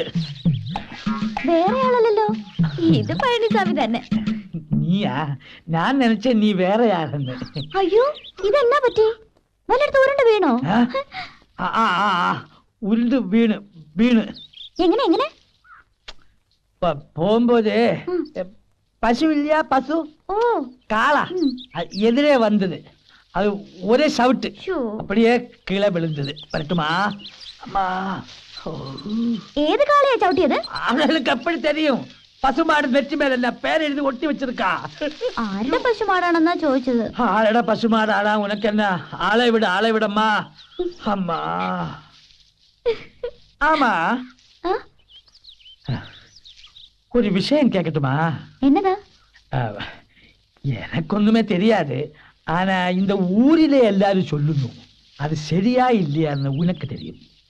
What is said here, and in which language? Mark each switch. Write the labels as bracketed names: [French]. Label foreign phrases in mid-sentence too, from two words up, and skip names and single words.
[Malayalam] വേറെ ആളല്ലല്ലോ, ഇത് പഴനിസ്വാമി തന്നെ. നീയാ? ഞാൻ നിனைச்ச നീ വേറെ ആളെന്ന്. അയ്യോ, ഇതെന്നാ പറ്റി? വല്ലയിടത്ത് ഉരുണ്ട് വീണോ? ഉരുണ്ട് വീണ് വീണ് എങ്ങനെ എങ്ങനെ? [Tamil] പോകുമ്പോതേ பசு இல்லையா, பசு காளா எதிரே வந்தது. அது ஒரே சவுட்டு, அப்படியே கீழே விழுந்தது. வரட்டுமா? அம்மா, ஏது காளையா சவுட்டியது? அவளுக்கு அப்படி தெரியும். பசுமாடு நெற்றி மேல பேர் எழுதி ஒட்டி வச்சிருக்கா. [Malayalam] ആരുടെ പശുമാടാണെന്നാ ചോദിച്ചത്. ആളുടെ പശുമാടാടാ, ഉനക്കെന്നാ? ആളെ വിടമ്മാ. അമ്മാ. [Tamil] ஆமா, ஒரு விஷயம் கேட்கட்டுமா? என்னதா? எனக்கு ஒண்ணுமே தெரியாது, ஆனா இந்த ஊரிலே எல்லாரும் சொல்லுന്നു. அது சரியா இல்லையான்னு உனக்கு தெரியும்.